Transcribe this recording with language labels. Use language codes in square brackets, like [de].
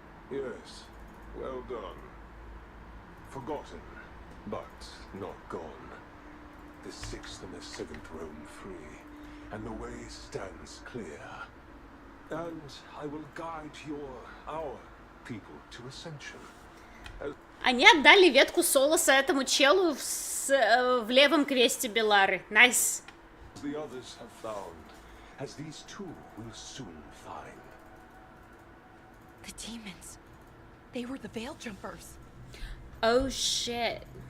[en] Yes, well done. Forgotten, but not gone. The 6th and the 7th roam free, and the way stands clear. And I will guide our people to ascension. [ru] Они отдали ветку Солоса этому челу в левом квесте Белары. Найс. [en] The others have found, as these two will soon find. The demons. They were the veil jumpers. Oh shit.